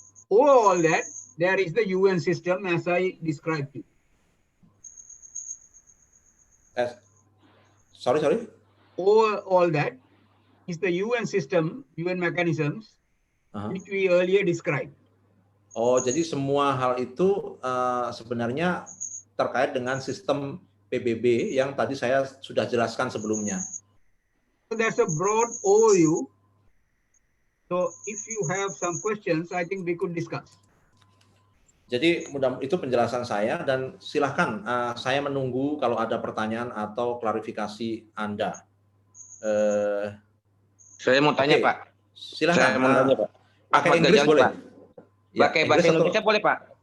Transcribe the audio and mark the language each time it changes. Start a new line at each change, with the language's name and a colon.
English: All that, there is the UN system as I described it. Sorry. All that is the UN system, UN mechanisms, which we earlier described.
Indonesian: Oh, jadi semua hal itu sebenarnya terkait dengan sistem PBB yang tadi saya sudah jelaskan sebelumnya.
English: So that's a broad overview. So if you have some questions, I think we could discuss.
Indonesian: Jadi itu penjelasan saya dan silahkan saya menunggu kalau ada pertanyaan atau klarifikasi Anda. Saya mau tanya, Pak. Silahkan. Saya mau tanya, Pak. Pakai Inggris boleh? Pak. Pakai bahasa Indonesia boleh, Pak?